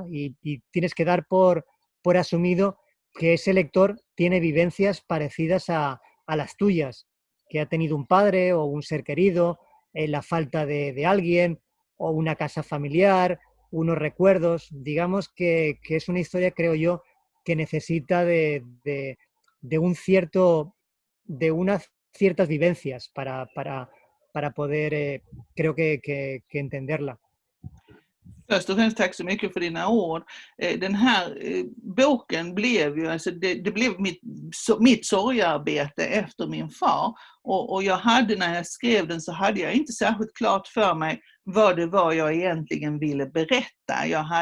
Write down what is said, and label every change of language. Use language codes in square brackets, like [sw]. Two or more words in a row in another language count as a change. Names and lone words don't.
[es] Y tienes que dar por asumido que ese lector tiene vivencias parecidas a las tuyas, que ha tenido un padre o un ser querido, la falta de alguien o una casa familiar, unos recuerdos. Digamos que es una historia, creo yo, que necesita de un cierto, de unas ciertas vivencias para poder, creo que entenderla. [sv] Först och främst tack så mycket för dina ord. Den här boken blev ju, alltså det blev mitt sorgearbete efter min far. Och jag hade, när jag skrev den så hade jag inte särskilt klart för mig vad det var jag egentligen ville berätta.